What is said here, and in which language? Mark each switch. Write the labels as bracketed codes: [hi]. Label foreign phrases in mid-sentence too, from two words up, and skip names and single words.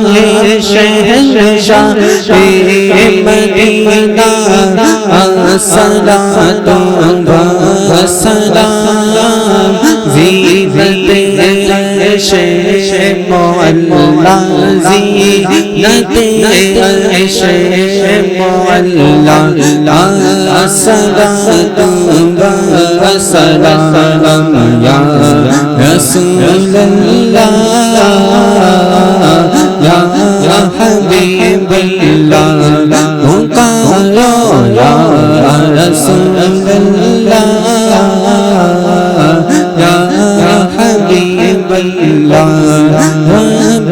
[ur] اے شہنشاہ مدینہ, [ar] الصلاة والسلام. [ur] زینت عرش مولا زینتِ عرش مولا [ar] الصلاة و سلام يا رسول الله يا حبيب الله پکارو يا رسول الله يا حبيب الله رب